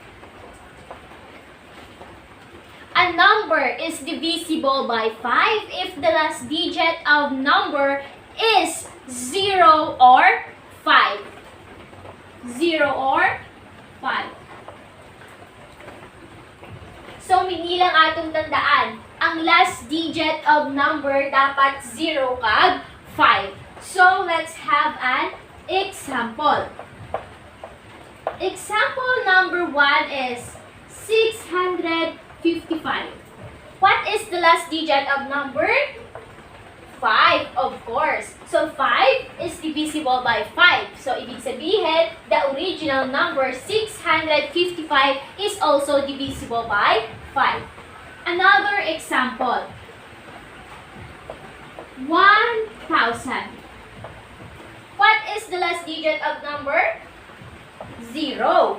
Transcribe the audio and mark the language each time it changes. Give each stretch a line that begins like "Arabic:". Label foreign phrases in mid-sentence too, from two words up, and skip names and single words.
English: A number is divisible by 5 if the last digit of number is 0 or 5. 0 or 5. So,
Hiligaynon: minilang atong tandaan, ang
English: last digit of number
Hiligaynon: dapat 0 kag 5.
English: So, let's have an example. Example number 1 is 655. What is the last digit of number? 5, of course. So 5 is divisible by 5.
Filipino: So ibig sabihin,
English: the original number 655 is also divisible by 5. Another example. 1,000. What is the last digit of number? 0.